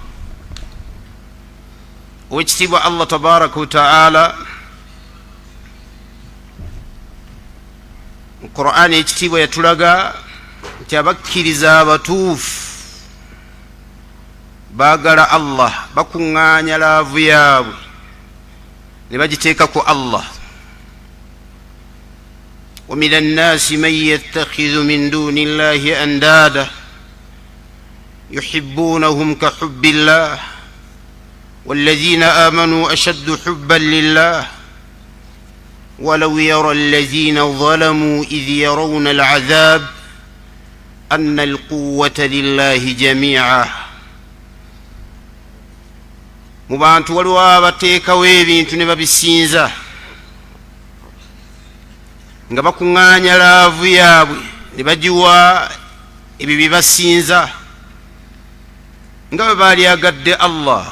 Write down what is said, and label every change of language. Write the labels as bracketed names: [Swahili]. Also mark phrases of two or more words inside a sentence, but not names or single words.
[Ganda] owekitiibwa [Arabic] الله تبارك وتعالى [Ganda] mu Qur'ani ekitiibwa yatulaga nti abakkiriza abatuufu baagala Allah, bakuŋŋaanya laavu yaabwe ne bagiteeka ku Allah. [Arabic] ومن الناس من يتخذ من دون الله أندادا يحبونهم كحب الله والذين آمنوا أشد حبا لله ولو يرى الذين ظلموا إذ يرون العذاب أن القوة لله جميعا. [Ganda] mu bantu waliwo abateekawo ebintu ne babisinza nga bakuŋŋaanya laavu yaabwe ne bagiwa ebyo bye basinza nga bwe baalyagadde Allah.